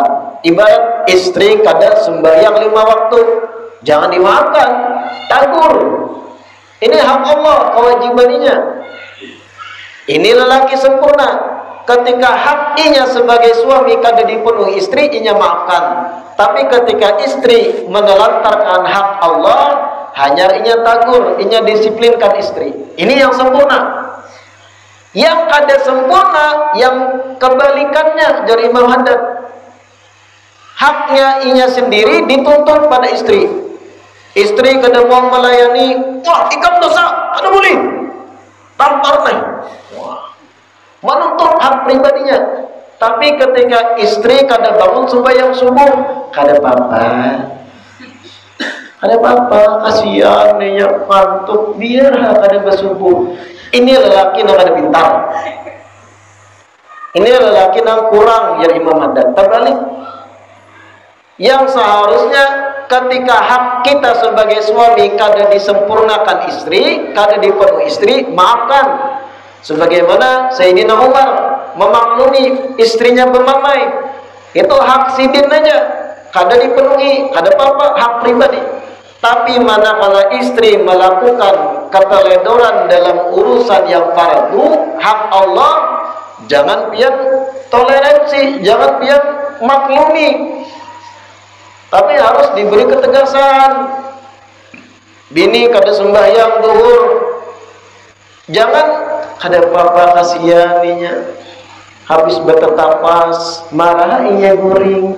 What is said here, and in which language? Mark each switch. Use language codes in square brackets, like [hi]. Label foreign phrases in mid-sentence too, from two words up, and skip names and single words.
[bjn] Ibarat istri kada sembahyang 5 waktu, jangan dimaafkan, tagur. [id] Ini hak Allah, kewajibannya. Ini lelaki sempurna. [bjn] Ketika hak inya sebagai suami kada dipenuhi istri, inya maafkan. [id] Tapi ketika istri menelantarkan hak Allah, [bjn] hanya inya tagur, inya disiplinkan istri. [id] Ini yang sempurna. Yang kada sempurna, yang kebalikannya dari Imam Haddad. [bjn] Haknya inya sendiri dituntut pada istri. Istri kada mau melayani, wah ikam dosa, kada boleh. [id] Tampar nih. Wah, menuntut hak pribadinya. [bjn] Tapi ketika istri kada bangun sembahyang subuh, kada apa-apa. Kada apa-apa, kasihan nih ngantuk, biar kada bersubuh. Ini lelaki yang kada pintar. [id] Ini lelaki yang kurang ya Imam Haddad. Terbalik. Yang seharusnya ketika hak kita sebagai suami kada disempurnakan istri, kada dipenuhi istri, maafkan. [bjn] Sebagaimana Sayyidina Umar memaklumi istrinya bermamai, itu hak sidin aja, kada dipenuhi, kada apa-apa, hak pribadi. [id] Tapi manakala istri melakukan keteledoran dalam urusan yang fardu, hak Allah, [bjn] jangan pian toleransi, jangan pian maklumi, tapi harus diberi ketegasan. Bini kada sembahyang zuhur, jangan kada apa-apa, kasihan inya, habis bertetapas, marah inya guring.